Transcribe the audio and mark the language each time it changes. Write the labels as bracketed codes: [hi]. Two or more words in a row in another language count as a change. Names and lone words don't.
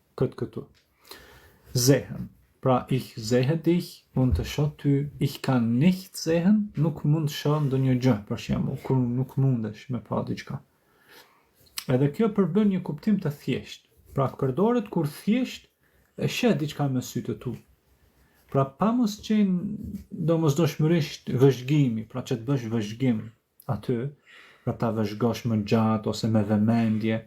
[sq] këtu. [de] Sehen. Pra, ich sehe dich, [sq] unë të shoh ty, [de] ich kann nicht sehen, [sq] nuk mund të shoh ndonjë gjë, për shembull, kur nuk mundesh me pa diçka. Edhe kjo përbën një kuptim të thjesht. Pra, përdoret kur thjesht e sheh diçka me sytë tu. Pra, pa mos qenë domosdoshmërisht vëzhgimi, pra që të bësh vëzhgim aty, pra ta vëzhgosh më gjatë ose me vëmendje.